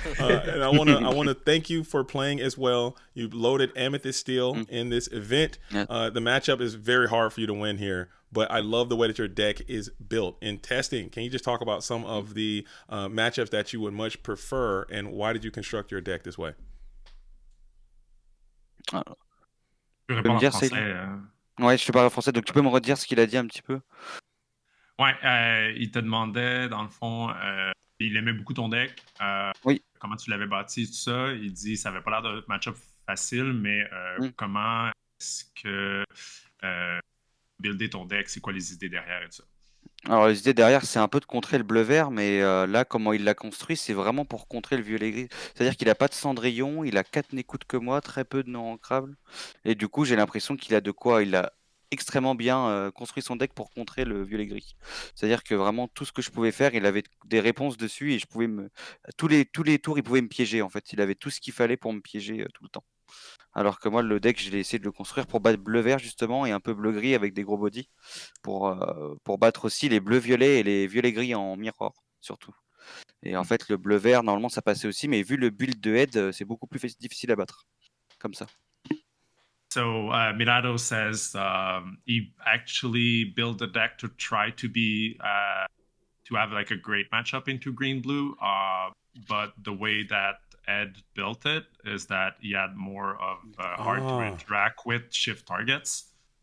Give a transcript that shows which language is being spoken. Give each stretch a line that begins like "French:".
English: And I wanna thank you for playing as well. You loaded Amethyst Steel in this event. Yeah. The matchup is very hard for you to win here, but I love the way that your deck is built. In testing, can you just talk about some of the matchups that you would much prefer, and why did you construct your deck this way?
French: Je peux Tu peux me répondre en dire, français. Céline? Ouais, je te parle français, donc tu peux me redire ce qu'il a dit un petit peu? Ouais, il te demandait, dans le fond, il aimait beaucoup ton deck. Oui. Comment tu l'avais bâti, tout ça. Il dit ça avait pas l'air d'un match-up facile, mais comment est-ce que builder ton deck, c'est quoi les idées derrière et tout ça? Alors les idées derrière, c'est un peu de contrer le bleu-vert, mais là, comment il l'a construit, c'est vraiment pour contrer le violet-gris. C'est-à-dire qu'il a pas de Cendrillon, il a 4 n'écoute que moi, très peu de non ancrables. Et du coup, j'ai l'impression qu'il a de quoi. Il a extrêmement bien construit son deck pour contrer le violet-gris. C'est-à-dire que vraiment, tout ce que je pouvais faire, il avait des réponses dessus et je pouvais tous les tours, il pouvait me piéger en fait. Il avait tout ce qu'il fallait pour me piéger tout le temps. Alors que moi, le deck, j'ai essayé de le construire pour battre bleu-vert justement et un peu bleu-gris avec des gros body pour battre aussi les bleus-violets et les violets-gris en miroir surtout. Et en fait, le bleu-vert, normalement, ça passait aussi, mais vu le build de Ed, c'est beaucoup plus difficile à battre. Comme ça.
English: So Minato says he actually built the deck to try to be to have like a great matchup into green blue, but the way that Ed built it is that he had more of hard to interact with shift targets.